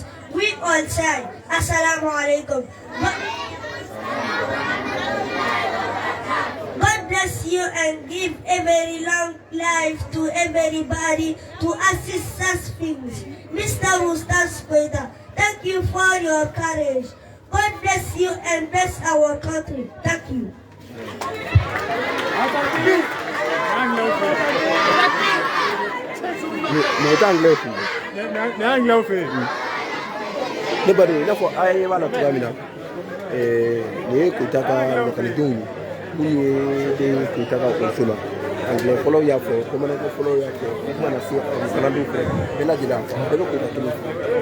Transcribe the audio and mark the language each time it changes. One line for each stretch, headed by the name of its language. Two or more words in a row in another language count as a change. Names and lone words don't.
English: We all say,
Arabic: السلام عليكم.
English: God bless you and give a very long life to everybody to assist us things. Mr. Ustaz Koita, thank you for your courage. God bless you and bless our country. Thank you.
Bambara: Ne bari n'a fɔ a ye b'a la cogoya min na nin ye Koyita ka lakalidenw ye minnu ye den Koyita ka ekɔliso la anglais fɔlɔw y'a fɔ bamanankan fɔlɔw y'a fɔ o kuma na se kalandenw fɛ bɛɛ lajɛlen bɛɛ bɛ Koyita kelen fɔ.